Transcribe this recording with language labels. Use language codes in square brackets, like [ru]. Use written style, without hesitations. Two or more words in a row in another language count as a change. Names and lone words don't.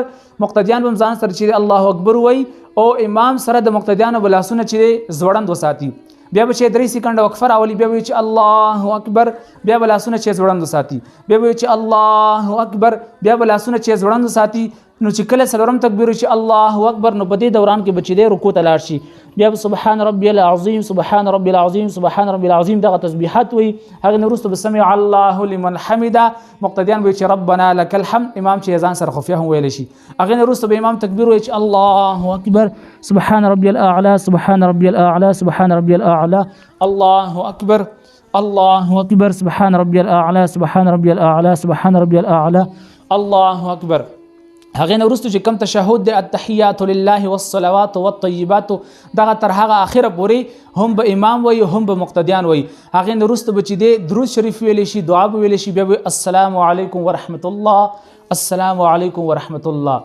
[ps] مقتدیان به هم ځان سره چې دی [ar] الله اکبر [ps] وایي او امام سره د مقتدیانو به لاسونه چې دی ځوړند وساتي. بیا به چې 3 سیکنډه وقفه راولي. بیا به چې [ar] الله اکبر، [ps] بیا به لاسونه چې ځوړند وساتي. بیا به چې [ar] الله اکبر، [ps] بیا به لاسونه چې ځوړند وساتي. نو چې کله څلورم تکبیر چې [ar] الله اکبر، [ps] نو په دې دوران کې به چې دی رکوع ته لاړ شي. بیا به [ar] سبحان ربي العظیم سبحان ربي العظیم [ps] سبحان ربي العظیم دغه تسبیحات وایي. هغې نه وروسته به [ar] سمع الله لمن حمده. [ps] مقتدیان به چې [ar] ربنا لك الحمد، [ps] امام چې ځان سره خفیه هم ویلی شي. هغې نه وروسته به امام تکبیر وایي چې [ar] الله اکبر سبحان ربي الاعلى سبحان ربي الاعلى سبحان ربي الاعلى الله اکبر الله اکبر سبحان ربي الاعلى سبحان ربي الاعلى سبحان ربي الاعلى الله اکبر. [ps] هغې نه وروسته چې کوم تشهد دی [ar] التحیات لله والصلوات والطیبات [ps] دغه تر هغه اخره پورې هم به امام وایي هم به مقتدیان وایي. هغې نه وروسته به چې دی درود شریف ویلی شي، دعا به ویلی شي. بیا به [ar] السلام علیکم ورحمت الله السلام علیکم ورحمت الله.